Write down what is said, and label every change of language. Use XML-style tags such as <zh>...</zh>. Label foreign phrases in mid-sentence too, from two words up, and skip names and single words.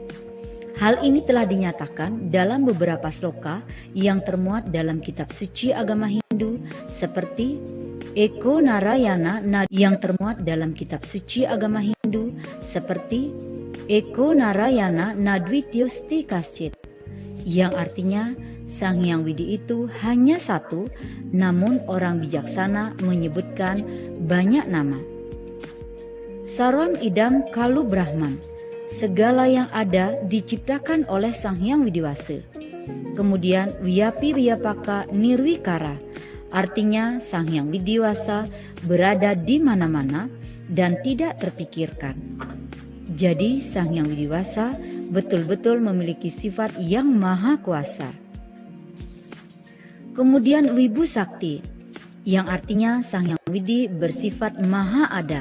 <id>Hal ini telah dinyatakan dalam beberapa sloka yang termuat dalam kitab suci agama Hindu seperti Eko Narayana yang termuat dalam kitab suci agama Hindu seperti</id> <sa>Eko Narayana Nadwityosti Kasit,</sa> <id>yang artinya Sang Hyang Widi itu hanya satu, namun orang bijaksana menyebutkan banyak nama.</id> <sa>Sarvam idam kalu Brahman,</sa> <id>segala yang ada diciptakan oleh Sang Hyang Widiwasa. Kemudian</id> <sa>Wiyapi Wiyapaka Nirwikara,</sa> <id>artinya Sang Hyang Widiwasa berada di mana-mana dan tidak terpikirkan. Jadi Sang Hyang Widiwasa betul-betul memiliki sifat yang maha kuasa. Kemudian Wibu Sakti, yang artinya Sang Hyang Widi bersifat maha ada.</id>